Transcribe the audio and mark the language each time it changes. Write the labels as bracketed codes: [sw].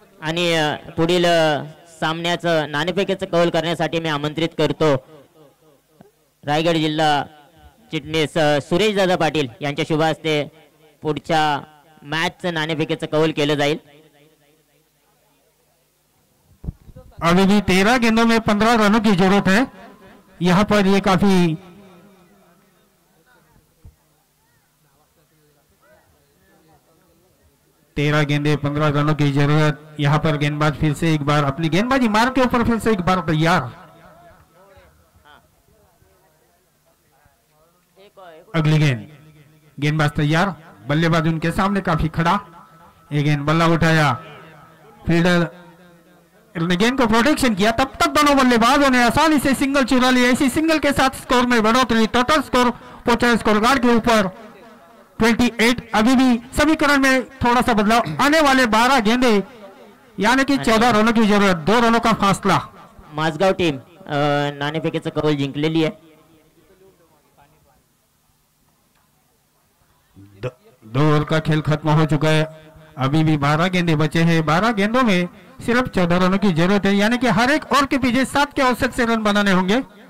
[mr] आणि पुढील सामन्याचं नाणेफेकीचं कौल करण्यासाठी मी आमंत्रित करतो रायगड जिल्हा चिटणीस सुरेश दादा पाटील यांच्या शुभ हस्ते पुढच्या मॅचचं नाणेफेकीचं कौल केलं जाईल. [hi] अभी भी 13 गेंदों में 15 रनों की जरूरत है. यहाँ पर ये काफी तेरह गेंदे 15 रनों की जरूरत. यहाँ पर गेंदबाज फिर से एक बार अपनी गेंदबाजी मार के ऊपर फिर से एक बार तैयार. अगली गेंदबाज तैयार, बल्लेबाज उनके सामने काफी खड़ा. एक गेंद बल्ला उठाया, फील्डर ने गेंद को प्रोटेक्शन किया. तब तक दोनों बल्लेबाजों ने आसानी से सिंगल चुरा लिया. इसी सिंगल के साथ स्कोर में बढ़ोतरी. टोटल स्कोर पहुंचा स्कोर कार्ड के ऊपर 28. अभी भी समीकरण में थोड़ा सा बदलाव. आने वाले 12 गेंदे यानी कि 14 रनों की जरूरत. 2 रनों का फासला. [mr] माझगाव टीम नाणेफेकीचं कौल जिंकलेली आहे. [hi] 2 ओवर का खेल खत्म हो चुका है. अभी भी 12 गेंदे बचे हैं. 12 गेंदों में सिर्फ 14 रनों की जरूरत है. यानी कि हर एक ओवर के पीछे 7 के औसत से रन बनाने होंगे.